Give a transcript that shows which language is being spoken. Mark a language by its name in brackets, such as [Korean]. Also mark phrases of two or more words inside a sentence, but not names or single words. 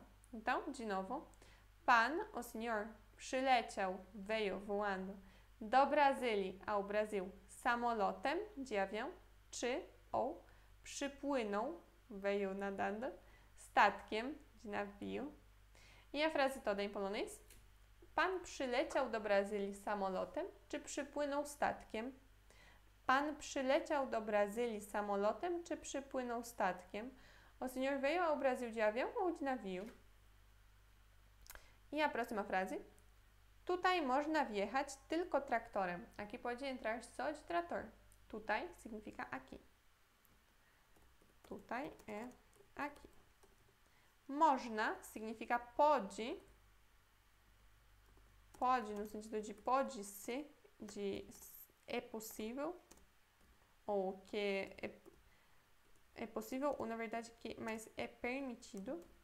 [Portuguese] Então, de novo, pan, o senhor, przyleciał, veio voando, do Brasília, ao Brasil, samolotem, de avião, czy ou przypłynął, veio nadando, statkiem, de navio. I a frase toda em polonês? [Polish] Pan przyleciał do Brazylii samolotem, czy przypłynął statkiem? Pan przyleciał do Brazylii samolotem, czy przypłynął statkiem? [Portuguese] O senhor veio ao Brasil de avião ou de navio? E a próxima frase? [Polish] Tutaj można wjechać tylko traktorem. [Portuguese] Aqui pode entrar só de trator. Tutaj significa aqui. Tutaj é aqui. Można significa pode. Pode no sentido de pode-se, de é possível, ou que é possível, ou na verdade que, mas é permitido.